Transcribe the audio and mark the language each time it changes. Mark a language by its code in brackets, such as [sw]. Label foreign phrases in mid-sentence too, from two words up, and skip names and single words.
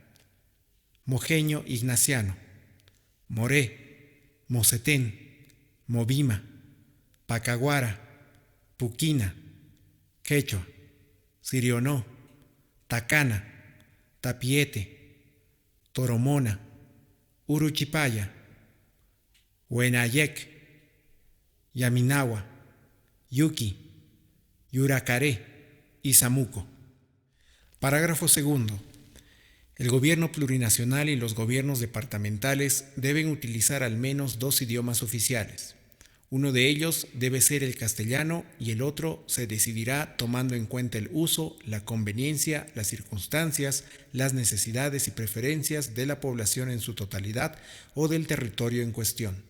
[es] Mojeño Ignaciano, Moré, Mocetén, Movima, Pacaguara, Puquina, Quechua, Sirionó, Tacana, Tapiete, Toromona, Uruchipaya, Huenayec, Yaminagua, Yuki, Yuracaré y Zamuco. Parágrafo segundo. El gobierno plurinacional y los gobiernos departamentales deben utilizar al menos 2 idiomas oficiales. Uno de ellos debe ser el castellano y el otro se decidirá tomando en cuenta el uso, la conveniencia, las circunstancias, las necesidades y preferencias de la población en su totalidad o del territorio en cuestión.